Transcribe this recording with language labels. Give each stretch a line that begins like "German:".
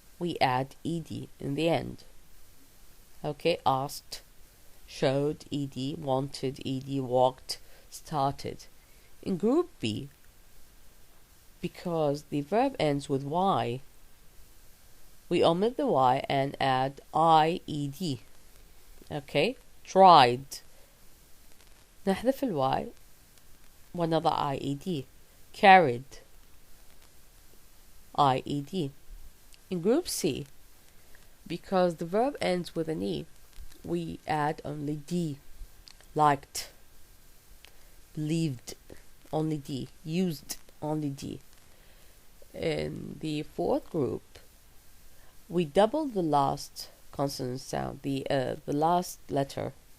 English: We add ed in the end. Okay, asked, showed, ed, wanted, ed, walked, started. In group B, because the verb ends with y, we omit the y and add ied. Okay, tried.
Arabic: نحذف الواي ونضع ied.
English: Carried, ied. In group C, because the verb ends with an e, we add only d. Liked, believed, only d. Used, only d. In the fourth group, we double the last consonant sound, the last letter.